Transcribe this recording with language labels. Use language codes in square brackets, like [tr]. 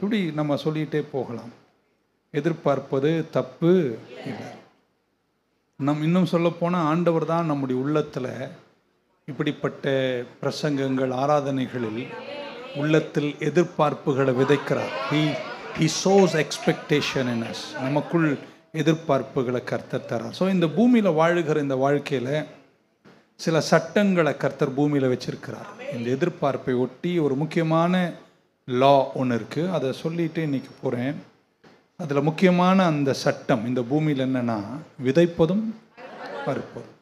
[ta] இப்படி நம்ம சொல்லிகிட்டே போகலாம். எதிர்பார்ப்பது தப்பு இல்லை. இன்னும் சொல்லப்போனால் ஆண்டவர் தான் நம்முடைய உள்ளத்தில் இப்படிப்பட்ட பிரசங்கங்கள், ஆராதனைகளில் உள்ளத்தில் எதிர்பார்ப்புகளை விதைக்கிறார். [en] he sows expectation in us. [ta] நமக்குள் எதிர்பார்ப்புகளை கர்த்தர் தரார். ஸோ இந்த பூமியில் வாழுகிற இந்த வாழ்க்கையில் சில சட்டங்களை கர்த்தர் பூமியில் வச்சிருக்கிறார். இந்த எதிர்பார்ப்பை ஒட்டி ஒரு முக்கியமான லா ஒன்று இருக்குது. அதை சொல்லிட்டு இன்னைக்கு போகிறேன். அதில் முக்கியமான அந்த சட்டம் இந்த பூமியில் என்னென்னா, விதைப்பதும் அறுப்பதும்.